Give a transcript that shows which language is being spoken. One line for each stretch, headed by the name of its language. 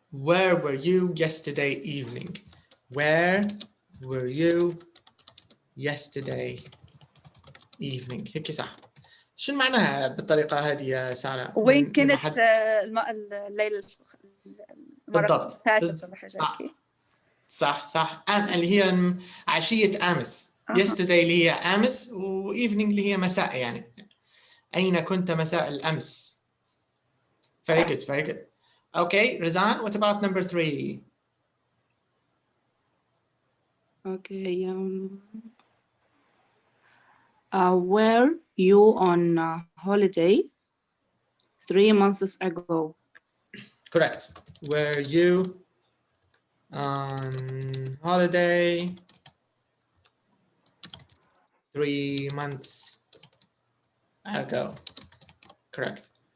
English: Where were you yesterday evening? Where were you yesterday evening?
Arabic: هيك صح. شو معناها بالطريقة هذه يا سارة؟ وين كنت الليلة بالضبط. فاتت ولا حاجة هيك؟ صح. اللي هي عشية أمس. yesterday اللي هي أمس، و evening اللي هي مساء يعني. أين كنت مساء الأمس؟
English: Very good. Okay, Razan, what about number 3? Okay. Were you on holiday 3 months ago? Correct. Were you on holiday 3 months ago? Correct.